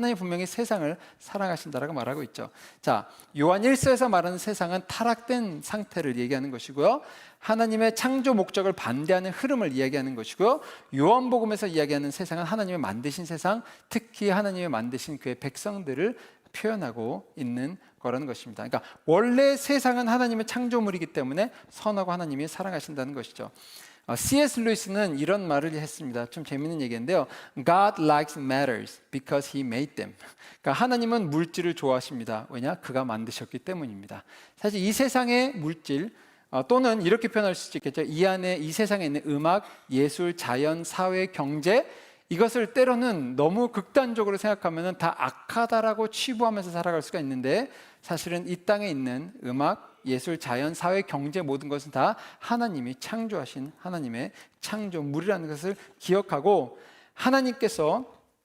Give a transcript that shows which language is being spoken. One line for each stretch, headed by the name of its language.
Korean: 하나님 분명히 세상을 사랑하신다라고 말하고 있죠. 자, 요한 1서에서 말하는 세상은 타락된 상태를 얘기하는 것이고요, 하나님의 창조 목적을 반대하는 흐름을 이야기하는 것이고요, 요한복음에서 이야기하는 세상은 하나님의 만드신 세상, 특히 하나님의 만드신 그의 백성들을 표현하고 있는 거라는 것입니다. 그러니까 원래 세상은 하나님의 창조물이기 때문에 선하고 하나님이 사랑하신다는 것이죠. C.S. 루이스는 이런 말을 했습니다. 좀 재밌는 얘기인데요.
English: God likes matters because he made them.
Korean: 그러니까 하나님은 물질을 좋아하십니다. 왜냐? 그가 만드셨기 때문입니다. 사실 이 세상의 물질, 또는 이렇게 표현할 수 있겠죠. 이 안에, 이 세상에 있는 음악, 예술, 자연, 사회, 경제, 이것을 때로는 너무 극단적으로 생각하면 다 악하다라고 치부하면서 살아갈 수가 있는데, 사실은 이 땅에 있는 음악, 예술, 자연, 사회, 경제, 모든 것은 다 하나님이 창조하신 하나님의 창조물이라는 것을 기억하고, 하나님께서